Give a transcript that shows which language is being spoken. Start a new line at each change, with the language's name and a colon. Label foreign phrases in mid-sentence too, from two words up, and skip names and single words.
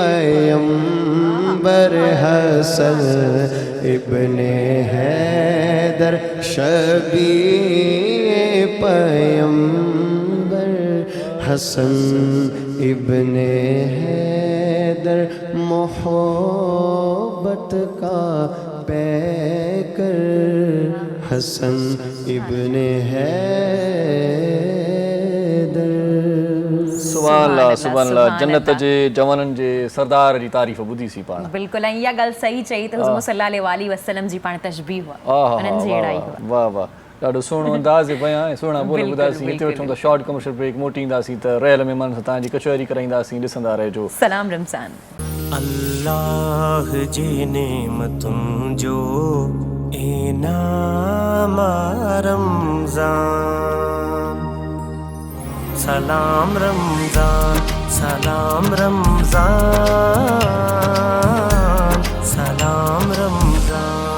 Urdu: پیمبر حسن ابن حیدر شبیہ پیمبر حسن ابن حیدر محبت کا پیکر حسن ابن حیدر
Arabic: سبحان اللہ
Sindhi: جنت جے جوانن جے سردار جی تعریف ॿुधी सी पाण बिल्कुलु ऐं इहा ॻाल्हि सही चई त हुज़ूर सल्लल्लाहु अलैहि वसल्लम जी पाण तशबीह हुआ उन्हनि जी अहिड़ा ई हुआ वाह वाह ॾाढो सुहिणो अंदाज़ बयां ऐं सुहिणा बोल ॿुधासीं हिते वठूं त शॉर्ट कमर्शियल ब्रेक मोटी ईंदासीं त रहियल महिमान सां तव्हांजी कचहरी कराईंदासीं ॾिसंदा रहिजो सलाम रमज़ान अल्लाह जी नेमतुनि जो इनाम रमज़ान सलाम रमज़ान सलाम रमज़ान सलाम रमज़ान